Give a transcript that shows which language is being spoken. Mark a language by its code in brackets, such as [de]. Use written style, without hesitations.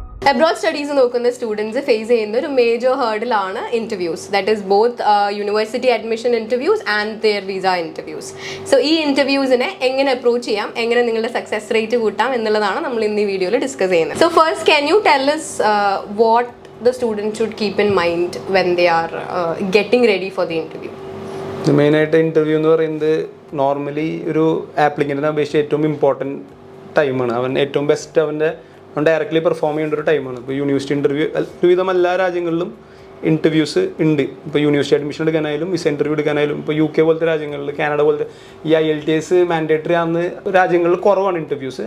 [en] Abroad studies [ml] നോക്കുന്ന students face ചെയ്യുന്ന ഒരു major ഹേർഡിലാണ് interviews. [en] That is both university admission interviews and their visa interviews. [ml] So ഈ ഇൻ്റർവ്യൂസിനെ എങ്ങനെ approach ചെയ്യാം, എങ്ങനെ നിങ്ങളുടെ സക്സസ് റേറ്റ് കൂട്ടാം എന്നുള്ളതാണ് നമ്മൾ ഇന്ന് ഈ വീഡിയോയിൽ ഡിസ്കസ് ചെയ്യുന്നത്. [en] So first can you tell us what the student should keep in mind when they are getting ready for the interview? [ml] മെയിനായിട്ട് ഇൻ്റർവ്യൂ എന്ന് പറയുന്നത് നോർമലി ഒരു ആപ്ലിക്കൻറ്റിനെ അപേക്ഷിച്ച് ഏറ്റവും ഇമ്പോർട്ടൻറ്റ് ടൈമാണ്. അവൻ ഏറ്റവും ബെസ്റ്റ് അവൻ ഡയറക്റ്റ്ലി പെർഫോം ചെയ്യേണ്ട ഒരു ടൈമാണ്. ഇപ്പോൾ യൂണിവേഴ്സിറ്റി ഇൻ്റർവ്യൂ ഒരുവിധം എല്ലാ രാജ്യങ്ങളിലും ഇൻ്റർവ്യൂസ് ഉണ്ട്. ഇപ്പോൾ യൂണിവേഴ്സിറ്റി അഡ്മിഷൻ എടുക്കാനായാലും വിസ ഇൻ്റർവ്യൂ എടുക്കാനായാലും ഇപ്പോൾ UK പോലത്തെ രാജ്യങ്ങളിൽ, കാനഡ പോലത്തെ ഈ IELTS മാൻഡേറ്ററി ആകുന്ന രാജ്യങ്ങളിൽ കുറവാണ് ഇൻ്റർവ്യൂസ്.